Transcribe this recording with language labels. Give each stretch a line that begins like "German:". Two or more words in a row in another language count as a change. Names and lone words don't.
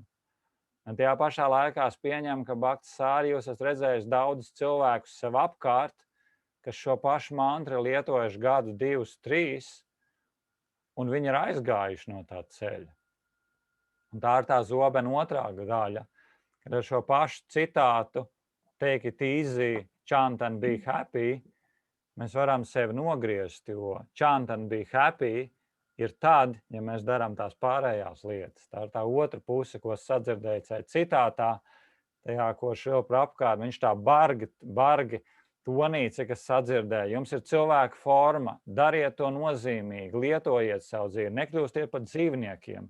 Latvian: Un tajā pašā laikā es pieņemu, ka Bhakti Sāra jūs esat redzējis daudzus cilvēkus sev apkārt, kas šo pašu mantru lietojuši gadu, 2, 3, un viņi ir aizgājuši no tā ceļa. Un tā ir tā zobena otrā daļa, kad ar šo pašu citātu
English: take it easy, chant and be happy,
Latvian: mēs varam sevi nogriezt, jo
English: chant and be happy
Latvian: ir tad, ja mēs darām tās pārējās lietas. Tā ir tā otra puse, ko sadzirdēju citātā, tajā, ko Šrila Prabhukāda, viņš tā bargi tonīca, kas sadzirdēja. Jums ir cilvēka forma, dariet to nozīmīgi, lietojiet savu dzīvi, nekļūstiet par dzīvniekiem.